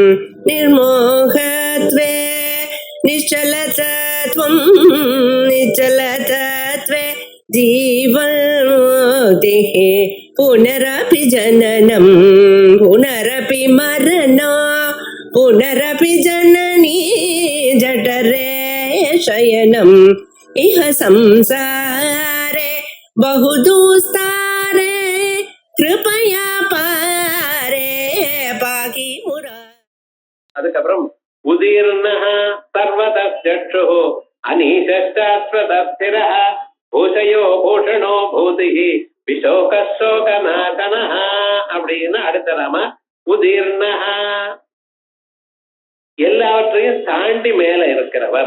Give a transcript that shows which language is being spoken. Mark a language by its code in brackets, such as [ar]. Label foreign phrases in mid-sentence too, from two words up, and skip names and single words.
[sa] निर्मोहत्वे निश्चलतत्वं निश्चलतत्वे जीवन्मुक्तिः पुनरपि जननं पुनरपि मरणं पुनरपि जननी जठरे शयनम् इह संसारे बहुदुस्तारे कृपया पारे पाकि मुरा. [ta] அதுக்கப்புறம் [sa] उदीर्णः सर्वतश्चक्षुः अनीशश्शाश्वतस्थिरः भूशयो भूषणो भूतिः विशोकशोकनाशनः [ta] அப்படின்னு அடுத்த நாம உதீர்ணஹ எல்லாவற்றையும் தாண்டி மேல இருக்கிறவர்.